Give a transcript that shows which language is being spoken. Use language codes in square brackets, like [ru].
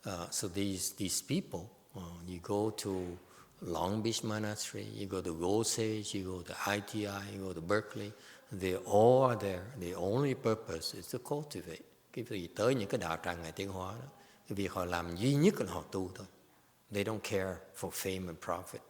[en] So these people, you go to Long Beach Monastery, you go to Osage, you go to ITI, you go to Berkeley, they all are there. The only purpose is to cultivate. [vi] Cái việc tới những cái đạo tràng Ngài Tiến Hóa đó, cái việc họ làm duy nhất là họ tu thôi. [en] They don't care for fame and profit.